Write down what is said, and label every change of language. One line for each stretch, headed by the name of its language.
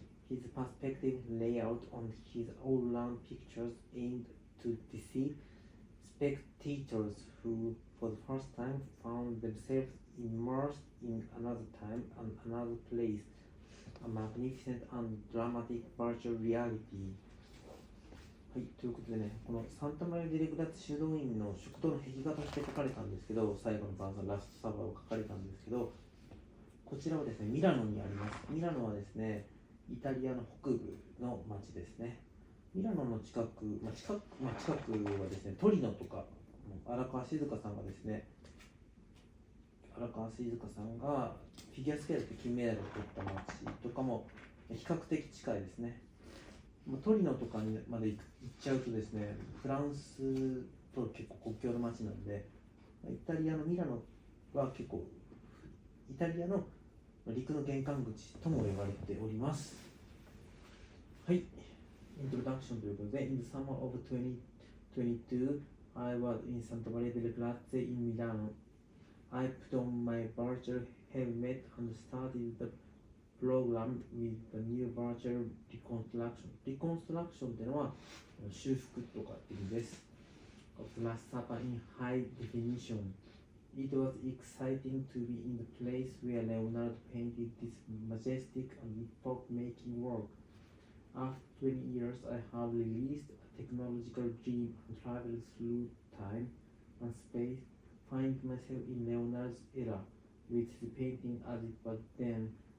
English: His perspective layout on his all-round pictures aimed to deceive spectators who, for the first time, found themselves immersed in another time and another place, a magnificent and dramatic virtual reality.
Japanese: はい、ということでね、このサンタマリア・ディレグラッツ修道院の食堂の壁画として描かれたんですけど、最後の晩餐ラストサバーを描かれたんですけど、こちらはですね、ミラノにあります。ミラノはですね、イタリアの北部の町ですね。ミラノの近くはですね、トリノとか、荒川静香さんがですね、荒川静香さんがフィギュアスケートで金メダルを取った町とかも比較的近いですね。トリノとかにまで行っちゃうとですね、フランスと結構国境の町なので、イタリアのミラノは結構、イタリアの陸の玄関口とも言われております。はい、イントロダクションということで、
English: In the summer of 2022, I was in Santa Maria delle Grazie in Milano. I put on my virtual helmet and started the program with the new virtual reconstruction.
Japanese: Reconstruction っていうのは修復とかっていう意味です。
English: Of the Last Supper in high definition. It was exciting to be in the place where Leonardo painted this majestic and epoch-making work. After 20 years, I have released a technological dream and traveled through time and space, find myself in Leonardo's era, with the painting as it was then.